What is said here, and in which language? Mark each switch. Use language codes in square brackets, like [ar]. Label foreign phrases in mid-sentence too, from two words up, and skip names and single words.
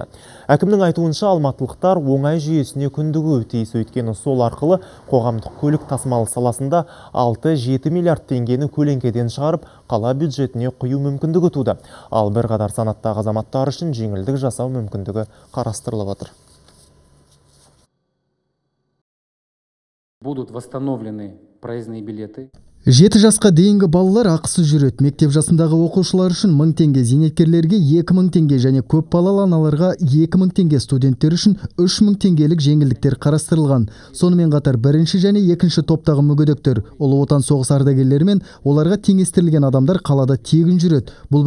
[kk] Әкімнің айтуынша алматылықтар оңай жүйесіне күндігуі тиіс, өйткені сол арқылы қоғамдық көлік тасымалы саласында 6-7 миллиард теңгені көлеңкеден шығарып, қала бюджетіне құю мүмкіндігі туды. Ал бірқатар санаттағы азаматтар үшін жеңілдік жасау мүмкіндігі қарастырылып отыр. [ru] Будут восстановлены проездные билеты. [kk] 7 жасқа дейінгі балалар ақысыз жүреді. Мектеп жасындағы оқушылар үшін 1000 теңге, зейнеткерлерге 2000 теңге және көп балалы аналарға 2000 теңге, студенттер үшін 3000 теңгелік жеңілдіктер қарастырылған. Сонымен қатар бірінші және екінші топтағы мүгедектер, Ұлы Отан соғыс ардагерлері мен оларға теңестірілген адамдар қалада тегін жүреді.